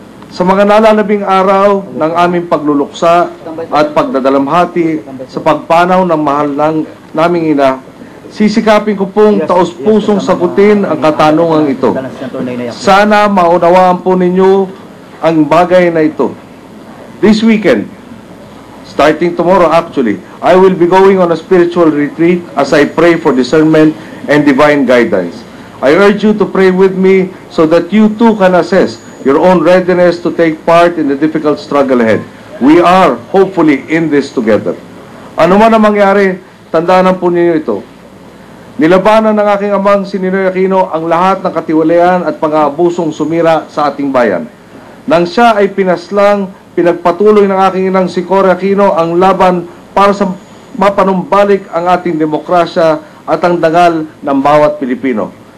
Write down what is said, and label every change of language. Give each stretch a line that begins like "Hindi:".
Filipino: Sa mga nalalabing araw ng aming pagluluksa at pagdadalamhati sa pagpanaw ng mahal naming ina, sisikapin ko pong taos-pusong sagutin ang katanungan ito. Sana maunawaan po ninyo ang bagay na ito.
English: This weekend, starting tomorrow actually, I will be going on a spiritual retreat as I pray for discernment and divine guidance. I urge you to pray with me so that you too can assess your own readiness to take part in the difficult struggle ahead. We are hopefully in this together.
Filipino: Ano man ang mangyari, tandaan po ninyo ito. Nilabanan ng aking amang si Ninoy Aquino ang lahat ng katiwalian at pang-aabusong sumira sa ating bayan. Nang siya ay pinaslang, pinagpatuloy ng aking inang si Cory Aquino ang laban para sa mapanumbalik ang ating demokrasya at ang dangal ng bawat Pilipino.